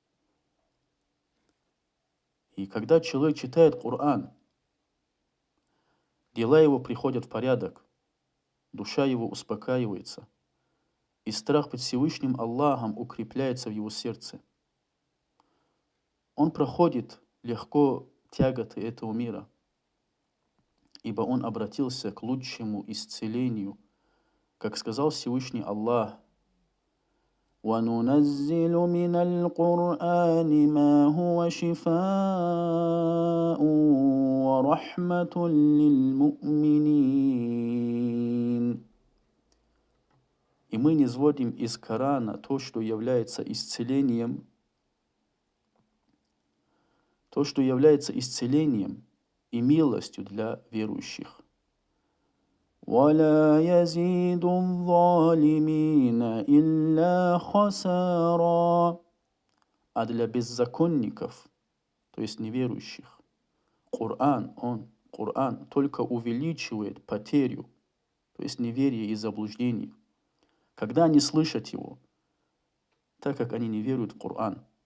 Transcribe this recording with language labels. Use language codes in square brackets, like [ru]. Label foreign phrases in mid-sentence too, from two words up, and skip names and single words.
[ru] И когда человек читает Коран, дела его приходят в порядок, душа его успокаивается, и страх перед Всевышним Аллахом укрепляется в его сердце. Он проходит легко тяготы этого мира, ибо он обратился к лучшему исцелению, как сказал Всевышний Аллах: [ar] وَنُنَزِّلُ مِنَ الْقُرْآنِ مَا هُوَ شِفَاءٌ وَرَحْمَةٌ لِلْمُؤْمِنِينَ. [ru] И мы низводим из Корана то, что является исцелением, и милостью для верующих. [ar] وَلَا يَزِيدُ الظَّالِمِينَ إِلَّا خَسَارًا. [ru] А для беззаконников, то есть неверующих, Коран только увеличивает потерю, то есть неверие и заблуждение, когда они слышат его, так как они не веруют в Коран.